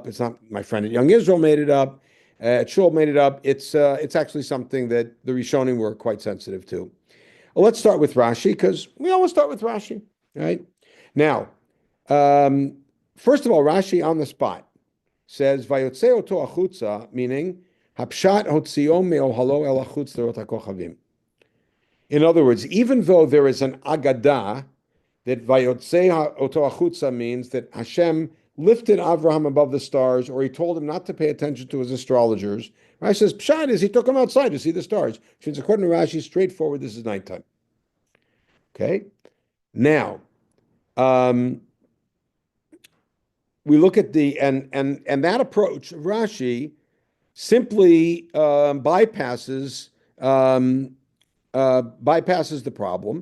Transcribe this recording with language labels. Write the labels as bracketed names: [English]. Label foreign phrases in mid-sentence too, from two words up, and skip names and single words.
[English] It's not my friend at Young Israel made it up. Shul made it up. It's actually something that the Rishonim were quite sensitive to. Well, let's start with Rashi, because we always start with Rashi, right? Now, first of all, Rashi on the spot says, [Hebrew] ויוצא אתו החוצה, meaning, הפשט הוציאו מאהלו אל החוץ לראות הכוכבים. [English] In other words, even though there is an agadah, that [Hebrew] ויוצא אתו החוצה [English] means that Hashem lifted Avraham above the stars, or he told him not to pay attention to his astrologers. Rashi says, Pshat is he took him outside to see the stars. Which means, according to Rashi, straightforward, this is nighttime. Okay? Now, we look at the, and that approach of Rashi simply bypasses the problem.